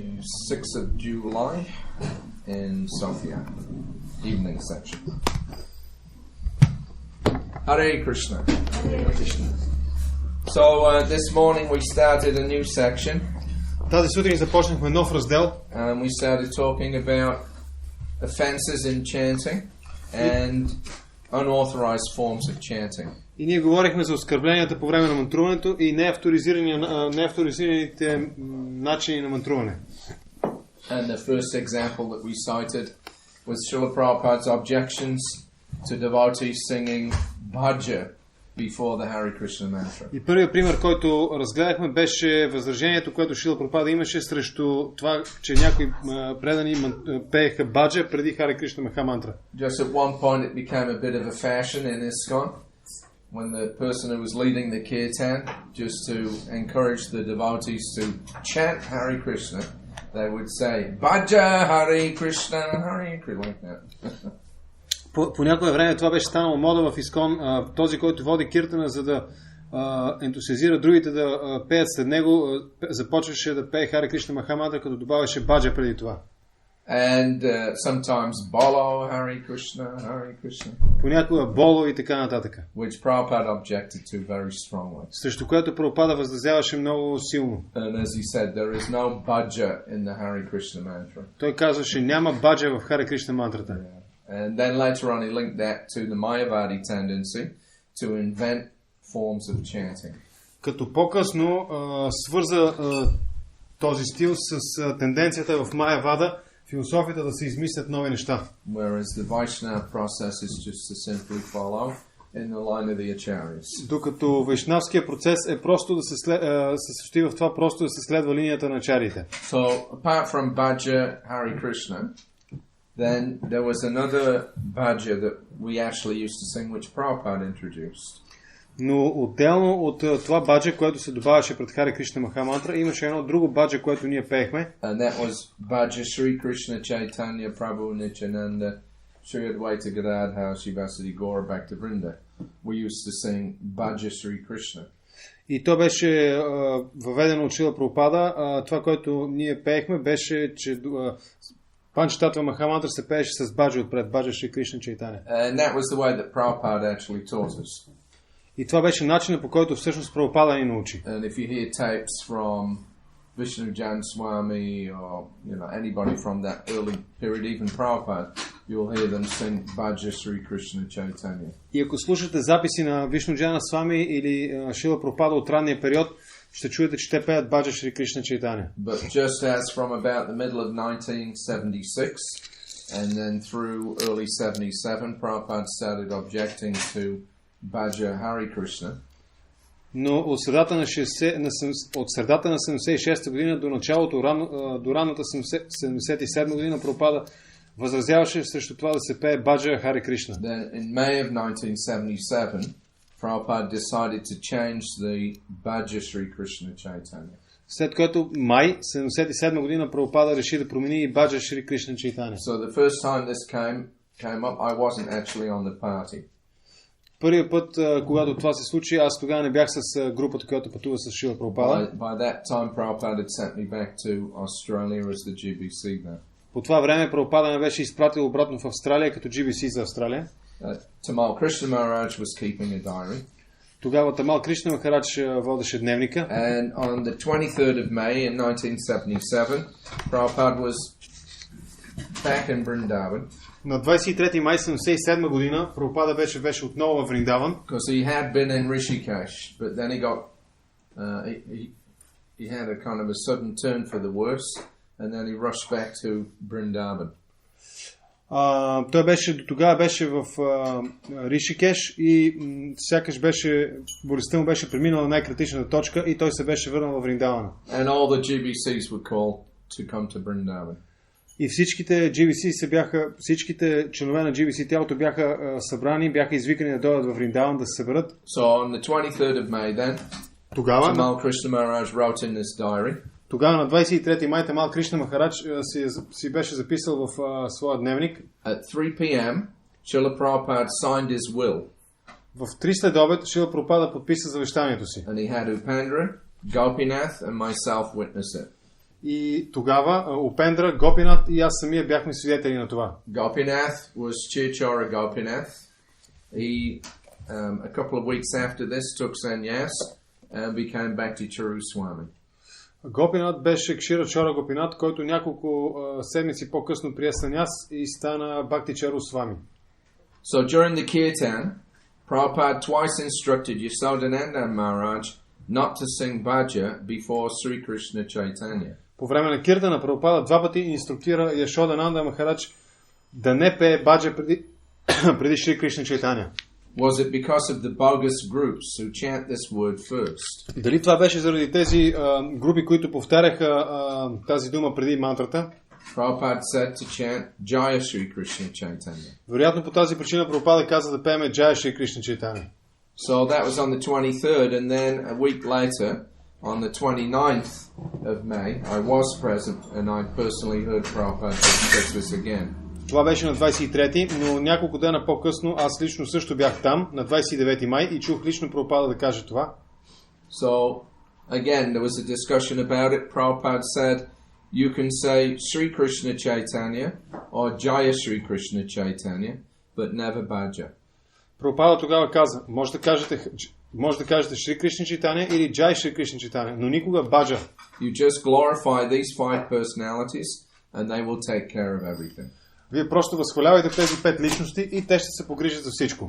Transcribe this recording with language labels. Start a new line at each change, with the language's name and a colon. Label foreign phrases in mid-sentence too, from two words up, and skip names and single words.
English: 6th of July in Sofia, evening section. Hare Krishna. Hare Krishna. So this morning we started a new section.
Bulgarian: Тази сутрин започнахме нов раздел.
English: And we started talking about offenses in chanting and unauthorized forms of chanting.
Bulgarian: И ние говорихме за оскърбленията по време на мантруването и неавторизираните начини на мантруване.
English: And the first example that we cited was Srila Prabhupada's objections to devotees singing bhaja before the Hare Krishna mantra.
Bulgarian: И първият пример, който разгледахме, беше възражението, което Шрила Прабхупада имаше срещу това, че някои предани пееха баджа преди Хари Кришна Маха мантра.
English: Just at one point it became a bit of a fashion in ISKCON when the person who was leading the kirtan, just to encourage the devotees to chant Hare Krishna, they would say bhaja Hare Krishna Hare Krishna, like that.
Bulgarian: По някое време това беше станало мода в ИСКОН. Този, който води киртана, за да ентусиазира другите да пеят след него, започваше да пее Хари Кришна Маха мантра, като добавяше баджа преди това.
English: And sometimes bolo Hare Krishna.
Bulgarian: Понякога боло и така нататък.
English: Which Prabhupada objected to very strongly.
Bulgarian: Срещу което Прабхупада възразяваше много силно.
English: And as he said, there is no bhaja in the Hare Krishna mantra.
Bulgarian: Той казваше, няма баджа в Хари Кришна мантрата.
English: Yeah. And then later on he linked that to the Mayavadi tendency to invent forms of chanting.
Bulgarian: Като по-късно свърза този стил с тенденцията в Майявада, философията да се измислят нови неща.
English: Whereas the Vaishnava process is just to simply follow in the line of the acharyas.
Bulgarian: Докато вайшнавския процес е просто да се състои в това просто да се следва линията на ачариите.
English: So apart from bhaja Hare Krishna, then there was another bhaja that we actually used to sing, which Prabhupada introduced.
Bulgarian: Но отделно от това баджа, което се добавяше пред Хари Кришна Маха мантра, имаше едно друго баджа, което ние пеехме.
English: And that was bhaja Shri Krishna Chaitanya Prabhu Nityananda Shri Advaita Gadadhar Shivasadi Gaura Bhakta Vrinda. We used to sing bhaja Shri Krishna.
Bulgarian: И то беше въведено от Шрила Прабхупада. Това, което ние пеехме, беше, че Панчататва Маха мантра се пееше с баджа отпред, баджа Шри Кришна Чайтаня.
English: And that was the way that Prabhupada actually taught us.
Bulgarian: И това беше начинът, по който всъщност Прабхупада ни научи.
English: And if you hear tapes from Vishnu Jan Swami or anybody from that early period, even Prabhupada, you'll hear them sing bhaja Shri Krishna Chaitanya.
Bulgarian: И ако слушате записи на Вишну Джана Свами или Шрила Прабхупада от ранния период, ще чуете, че те пеят баджа Шри Кришна Чайтаня.
English: But just as from about the middle of 1976 and then through early 77, Prabhupada started objecting to bhaja Hare Krishna.
Bulgarian: Но от средата на 76-та година до началото, до ранната 77 година, Прабхупада възразяваше срещу това да се пее баджа Хари Кришна.
English: Then in May of 1977, Prabhupada decided to change the bhaja Shri Krishna Chaitanya.
Bulgarian: След което май 77 година Прабхупада реши да промени и баджа Шри Кришна Чайтаня.
English: So the first time this came up, I wasn't actually on the party.
Bulgarian: Първият път, когато това се случи, аз тогава не бях с групата, която пътува с Шрила Прабхупада.
English: By that time, Prabhupada had sent me back to Australia as the GBC there.
Bulgarian: По това време Прабхупада ме беше изпратил обратно в Австралия като GBC за Австралия.
English: Tamal Krishna Maharaj was keeping a diary.
Bulgarian: Тогава Тамал Кришна Махарадж водеше дневника.
English: And on the 23rd of May in 1977, Prabhupada was back in Vrindavan.
Bulgarian: На 23 май 1977 година Прабхупада беше отново в Вриндаван.
English: Because he had been in Rishikesh, but then he got he had a kind of a sudden turn for the worse, and then he rushed back to Vrindavan.
Bulgarian: Той до тогава беше в Ришикеш и сякаш болестта му беше преминала на най-критичната точка и той се беше върнал в Вриндавана.
English: And all the GBCs were called to come to Vrindavan.
Bulgarian: И всичките членове на GBC тялото бяха събрани, бяха извикани да дойдат в Вриндаван да се съберат.
English: So on the 23rd of May then, Tamal Krishna Maharaj wrote in this diary.
Bulgarian: Тогава на 23 май Тамал Кришна Махарадж си беше записал в своя дневник.
English: At 3 p.m. Srila Prabhupada signed his will.
Bulgarian: В 3 следобед Шрила Прабхупада подписа завещанието си.
English: And he had Upendra, Gopinath and myself witness it.
Bulgarian: И тогава Упендра, Гопинат и аз самия бяхме свидетели на това.
English: Gopinath was Chirchora Gopinath. He, a couple of weeks after this, took sannyas and became Bhakti Charu Swami.
Bulgarian: Гопинат беше Кшира Чора Гопинат, който няколко седмици по-късно прие саняс и стана Бхакти Чару Свами.
English: So during the kirtan, Prabhupada twice instructed Yasodhananda Maharaj not to sing bhaja before Sri Krishna Chaitanya.
Bulgarian: По време на киртана Прабхупада два пъти инструктира Яшодананда Махарадж да не пее баджа преди Шри Кришна Чайтаня.
English: Was it because of the bogus groups who chant this word first?
Bulgarian: Дали това беше заради тези групи, които повтаряха тази дума преди мантрата?
English: Prabhupada said to chant Jaya Sri Krishna Chaitanya.
Bulgarian: Вероятно по тази причина Прабхупада каза да пееме Jaya Шри Кришна Чайтаня.
English: So that was on the 23rd, and then a week later, on the 29th of May, I was present and I personally heard Prabhupada discuss this again.
Bulgarian: Това беше на 23-ти, но няколко дена по-късно аз лично също бях там, на 29 май, и чух лично Прабхупада да каже това.
English: So, again, there was a discussion about it. Prabhupada said, you can say Sri Krishna Chaitanya or Jaya Sri Krishna Chaitanya, but never Bhaja.
Bulgarian: Прабхупада тогава каза, може да кажете Шри Кришна Чайтаня или Джай Шри Кришна Чайтаня, но никога Баджа.
English: You just glorify these 5 personalities and they will take care of everything.
Bulgarian: Вие просто възхвалявайте тези 5 личности и те ще се погрижат за всичко.